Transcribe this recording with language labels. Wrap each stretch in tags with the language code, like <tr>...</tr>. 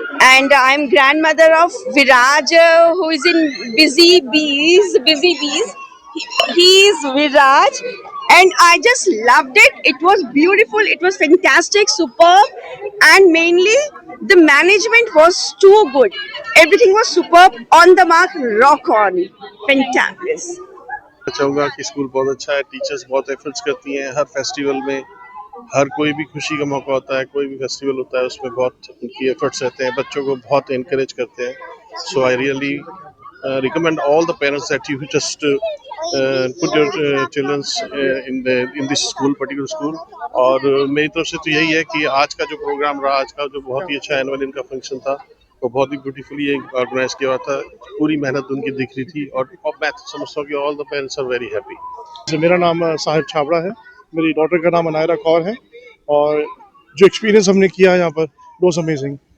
<en>And I'm grandmother of Viraj, who is in Busy Bees. Busy Bees. He is Viraj, and I just loved it. It was beautiful. It was fantastic, superb, and mainly the management was too good. Everything was superb, on the mark, rock on, fantabulous.</en> <hi>मैं चाहूँगा कि school बहुत अच्छा है, teachers बहुत efforts करती हैं हर festival में, हर कोई भी खुशी का मौका होता है, कोई भी फेस्टिवल होता है उसमें बहुत उनकी एफर्ट्स रहते हैं, बच्चों को बहुत इनकरेज करते हैं.</hi> <en>So I really recommend all the parents that you just put your children in this school, particular school.</en> <hi>और मेरी तरफ से तो यही है कि आज का जो प्रोग्राम रहा, आज का जो बहुत ही अच्छा एनुअल इनका फंक्शन था, वो बहुत ही ब्यूटीफुली ऑर्गेनाइज किया हुआ था. पूरी मेहनत उनकी दिख रही थी, और मैं समझता हूँ कि</hi> <en>All the parents are very happy.</en> <hi>मेरा नाम साहिब छाबड़ा है, मेरी डॉटर का नाम अनायरा कौर है, और जो एक्सपीरियंस हमने किया यहाँ पर</hi> <en>Was amazing.</en>